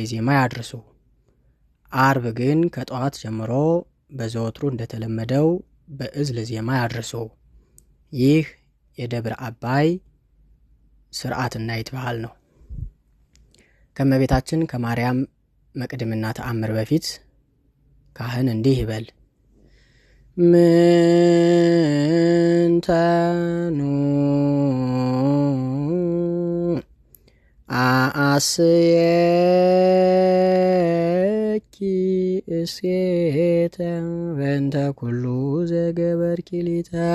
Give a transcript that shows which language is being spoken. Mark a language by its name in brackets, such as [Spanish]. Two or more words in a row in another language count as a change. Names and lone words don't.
[Amharic] ዜማ ያድርሱ። አርብ ግን ከጠዋት ጀምሮ በዘወትሩ እንደተለመደው በእዝል ዜማ ያድርሱ። ይህ የደብረ አባይ ስርዓትና ይትባህል ነው። ከእመቤታችን ከማርያም መቅድምና ተአምር በፊት ካህን እንዲህ ይበል። [Geez] ምንተኑ አአስየኪ እሴተ በእንተ ኩሉ ዘገበርኪ ሊተ